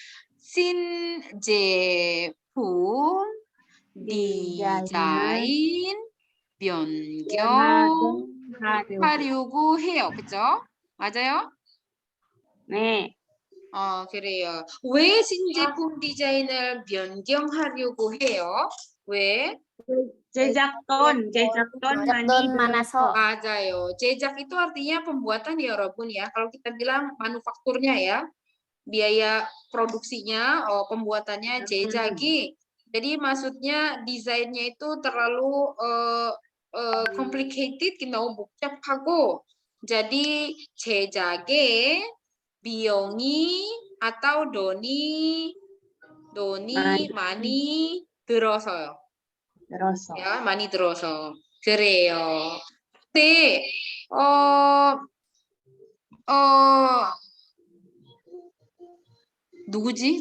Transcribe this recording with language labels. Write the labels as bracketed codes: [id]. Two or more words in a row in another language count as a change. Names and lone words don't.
[ko] 신제품 디자인 변경하려고 해요. [id] 그죠? 맞아요? 네. 그래요. 왜 신제품 디자인을 변경하려고 해요? 왜? Jejakton 제작돈 많아서. 맞아요. 제작 itu artinya pembuatan ya, 여러분 ya. Kalau kita bilang manufakturnya ya, biaya produksinya, pembuatannya 제작이. Jadi maksudnya desainnya itu terlalu complicated, [ko] 너무 복잡하고. [id] Jadi [ko] 제작에 비용이 [id] atau [ko] 돈이 많이 들어서요. [id] Terus. [ko] 야, 많이 들어서. 그래요. 근데 누구지?